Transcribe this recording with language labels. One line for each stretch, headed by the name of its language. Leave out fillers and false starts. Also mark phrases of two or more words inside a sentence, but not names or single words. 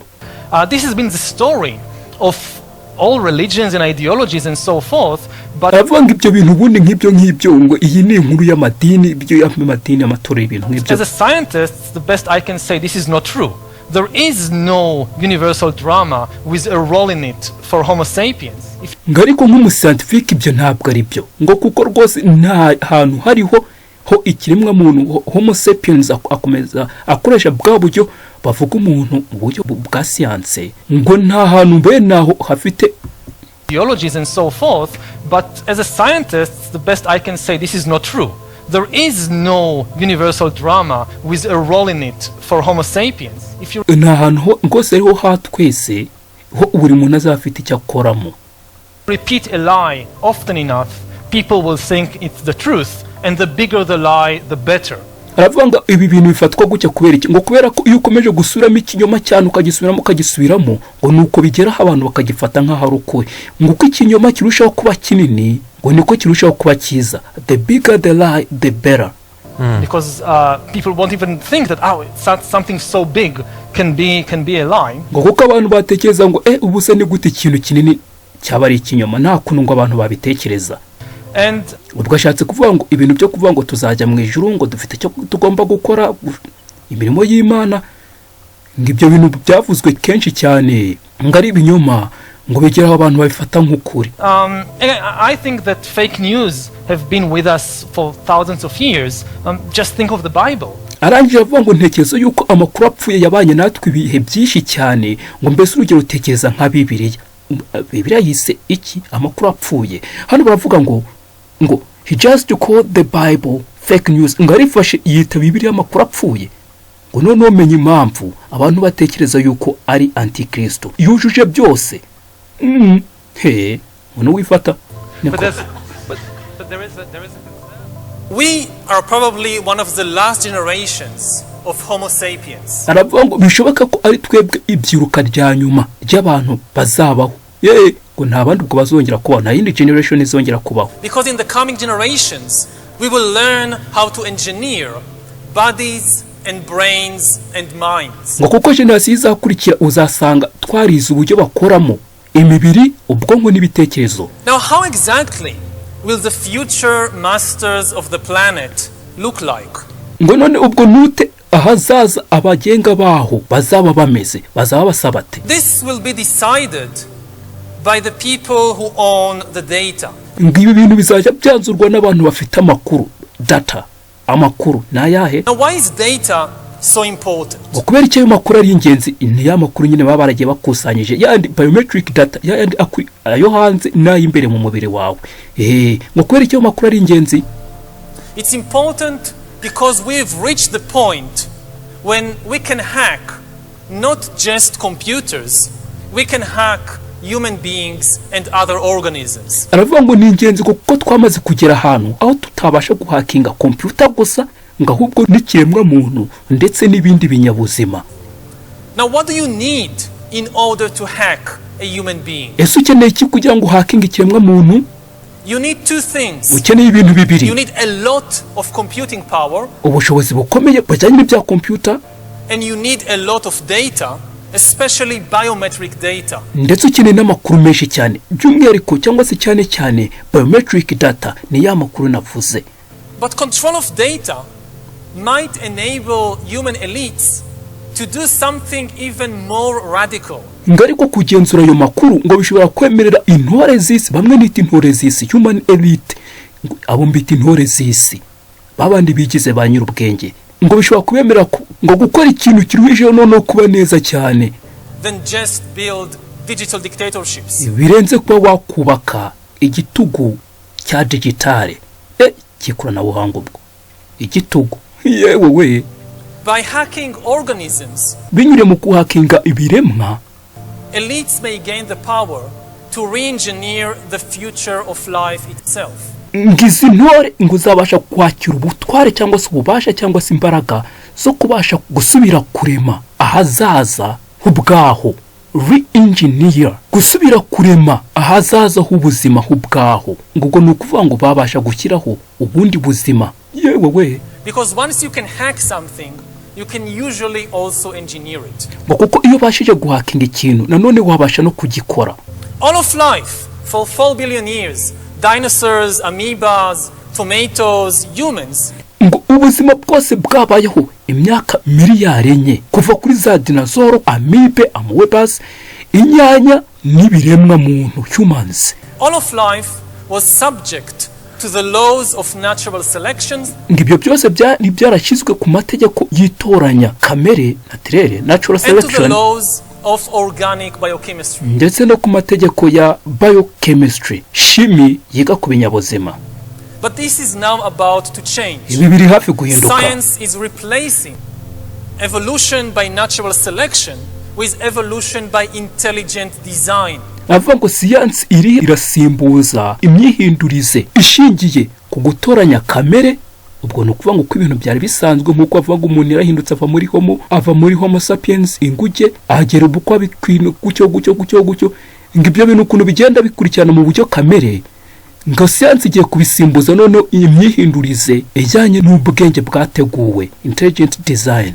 English: This has been the story of all religions and ideologies and so forth, but
Kinyarwanda: aravuga ngo ibyo bintu ubundi nk'ibyo ngo iyi ni inkuru y'amadini ibyo y'amadini amatora y'ibintu nk'ibyo.
English: As a scientist, the best I can say this is not true. There is no universal drama with a role in it for Homo sapiens.
Kinyarwanda: Ngo ariko nk'umuscientifique ibyo ntabwo ari byo ngo kuko rwose nta hantu hariho ikiremwa muntu Homo sapiens akomeza akoresha bwa buryo bavuga umuntu mu buryo bwa science ngo nta hantu benaho hafite
English: ideologies and so forth, but as a scientist the best I can say this is not true. there is no universal drama with a role in it for Homo sapiens. If you
Kinyarwanda: nta hantu rwose ariho hatwese ho buri muntu azafite icyo akoramo.
English: repeat a lie often enough, people will think it's the truth, and the bigger the lie, the better.
Kinyarwanda: aravuga ngo ibi bintu bifatwa gutya kubera iki, ngo kubera ko iyo ukomeje gusubiramo ikinyoma cyane ukagisubiramo ngo nuko bigeraho abantu bakagifata nk'aho ari ukuri, ngo uko ikinyoma kirushaho kuba kinini ngo niko kirushaho kuba cyiza.
English: The bigger the lie, the better. Because people won't even think that something so big can be a lie.
Kinyarwanda: ngo kuko abantu batekereza ngo ubu se ni gute ikintu kinini cyaba ari ikinyoma, nta kuntu ngo abantu babitekereza.
English: And
Kinyarwanda: ubwo ashatse kuvuga ngo ibintu byo kuvuga ngo tuzajya mu ijuru, ngo dufite cyo tugomba gukora imirimo y'Imana, ngo ibyo bintu byavuzwe kenshi cyane ngo ari ibinyoma, ngo bigeraho abantu babifata nk'ukuri.
English: I think that fake news have been with us for thousands of years. Just think of the Bible.
Kinyarwanda: arangije avuga ngo ntekerezo yuko amakuru apfuye yabanye natwe ibihe byinshi cyane, ngo mbese urugero utekereza nka Bibiliya yise iki amakuru apfuye. Hano baravuga ngo
English: he just called the Bible fake news,
Kinyarwanda: ngo arifashe yita Bibiliya amakuru apfuye, ngo none umenye impamvu abantu batekereza yuko ari Anti-Kristo yujuje byose. Uno wifata.
English: But there is a concern. We are probably one of the last generations of Homo sapiens.
Kinyarwanda: aravuga ngo bishoboka ko ari twebwe ibyiruka rya nyuma ry'abantu bazabaho, ngo nta bandi ubwo bazongera kubaho, nta yindi generation izongera kubaho.
English: Because in the coming generations we will learn how to engineer bodies and brains and minds.
Kinyarwanda: ngo kuko generation izakurikira uzasanga twarize uburyo bakoramo imibiri, ubwonko n'ibitekerezo.
English: Now how exactly will the future masters of the planet look like?
Kinyarwanda: ngo none ubwo nute ahazaza abagenga baho bazaba bameze, bazaba basabate.
English: This will be decided by the people who own the data.
Kinyarwanda: ngo ibi bintu bizajya byanzurwa n'abantu bafite amakuru, data, amakuru nayahe.
English: Now why is data so important?
Kinyarwanda: ngo kubera icyo ayo makuru ari ingenzi, ni ya makuru nyine baba baragiye bakusanyije, yandi
English: biometric data,
Kinyarwanda: yandi ayo hanze n'ay'imbere mu mubiri wawe. ngo kubera icyo makuru ari ingenzi.
English: It's important because we've reached the point when we can hack not just computers, we can hack human beings and other organisms.
Kinyarwanda: aravuga ngo ni ingenzi kuko twamaze kugera ahantu aho tutabasha guhakinga computer gusa, ngo ahubwo n'ikiremwa muntu ndetse n'ibindi binyabuzima.
English: Now what do you need in order to hack a human being?
Kinyarwanda: ese ukeneye iki kugira ngo hakinge ikiremwa muntu?
English: You need two things.
Kinyarwanda: ukeneye ibintu bibiri.
English: You need a lot of computing power,
Kinyarwanda: ubushobozi bukomeye bujyanye n'ibya computer,
English: and you need a lot of data, especially biometric data.
Kinyarwanda: ndetse ukeneye n'amakuru menshi cyane, by'umwihariko cyangwa se cyane
English: biometric data,
Kinyarwanda: ni ya makuru navuze.
English: But control of data might enable human elites to do something even more radical.
Kinyarwanda: ngo ariko kugenzura ayo makuru ngo bishobora kwemerera intore z'isi, bamwe nita intore z'isi,
English: human elite,
Kinyarwanda: abo mbita intore z'isi, babandi bigize ba nyir'ubwenge, ngo bishobora kubemerera ngo gukora ikintu kiruhijeho noneho kuba neza cyane,
English: Than just build digital dictatorships.
Kinyarwanda: birenze kuba wakubaka igitugu cya digitale, cy'ikoranabuhanga. ubwo igitugu yewe
English: By hacking organisms,
Kinyarwanda: binyure mu kuhakinga ibiremwa,
English: elites may gain the power to re-engineer the future of life itself.
Kinyarwanda: ngizi ntore ngo uzabasha kwakira ubutware cyangwa se ububasha cyangwa se imbaraga zo kubasha gusubira kurema ahazaza hubwaho, re-engineer, gusubira kurema ahazaza h'ubuzima hubwaho. ngo ni ukuvuga ngo babasha gushyiraho ubundi buzima. yewe
English: Because once you can hack something, you can usually also engineer it.
Kinyarwanda: ngo kuko iyo bashije guhakinga ikintu nanone wabasha no kugikora.
English: All of life for 4 billion years, dinosaurs, amoebas, tomatoes, humans,
Kinyarwanda: ngo ubuzima bwose bwabayeho imyaka miliyari 4, kuva kuri za dinozoro, amibe, amoebas, inyanya n'ibiremwa muntu,
English: humans. all of life was subject to the laws of natural selection,
Kinyarwanda: ngo ibyo byose byarashyizwe ku mategeko y'itoranya kamere,
English: natural and to the selection, laws of organic biochemistry.
Kinyarwanda: ndetse no ku mategeko ya biochemistry, shimi yiga ku binyabuzima.
English: But this is now about to change.
Kinyarwanda: ibi biri hafi guhinduka.
English: Science is replacing evolution by natural selection with evolution by intelligent design.
Kinyarwanda: avuga ngo siyansi irasimbuza imyihindurize ishingiye ku gutoranya kamere. ubwo ni ukuvuga ngo uko ibintu byari bisanzwe nk'uko avuga ngo umuntu yarahindutse ava muri homo sapiens inguge agera ubukwa bikwino gucyo ngo ibyo bintu ukuntu bigenda bikurikirana mu buryo kamere ngo siyansi igiye kubisimbuza none iyi myihindurize ijyanye n'ubwenge bwateguwe
English: intelligent design.